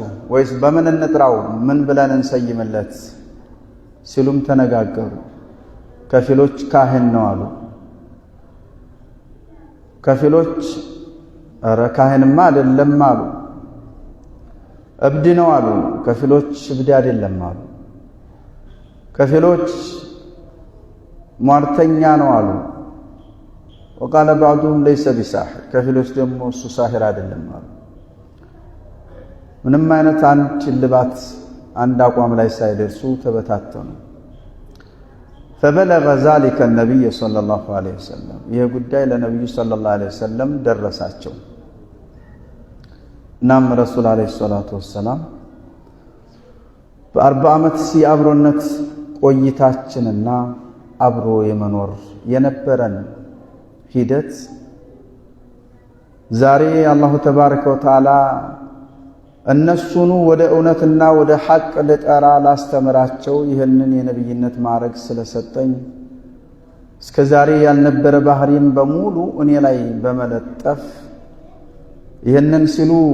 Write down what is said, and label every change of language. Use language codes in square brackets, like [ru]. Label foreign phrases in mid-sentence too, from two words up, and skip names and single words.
[am] ወይስ በምን እንጥራው? ምን ብለን እንሰይምለት? ሲሉም ተነጋገሩ። ከፊሎች ካህን ነው አሉ። ከፊሎች ኧረ ካህንማ አይደለም አሉ። እብድ ነው አሉ። ከፊሎች እብድ አይደለም አሉ። ከፊሎች ሟርተኛ ነው አሉ። [ar] وقال بعضهم ليس بساحر [am] ከፊሎች ደግሞ እሱ ሳሂር አይደለም አሉ። ምንም አይነት አንድ ልባት አንድ አቋም ላይ ሳይደርሱ ተበታተኑ። [ar] فبلغ ذلك النبي صلى الله عليه وسلم [am] ይህ ጉዳይ ለነብዩ [ar] صلى الله عليه وسلم ደረሳቸው። [am] እናም [ar] رسول عليه الصلاة والسلام [am] በ40 ዓመት የአብሮነት ቆይታችንና አብሮ የመኖር የነበረን ሂደት ዛሬ [ar] الله تبارك وتعالى [am] እነሱኑ ወደ እውነትና ወደ ሐቅ ለጠራ ላስተምራቸው ይህንን የነብይነት ማዕረግ ስለሰጠኝ እስከ ዛሬ ያልነበረ ባህሪን በሙሉ እኔ ላይ በመለጠፍ ይህንን ሲሉ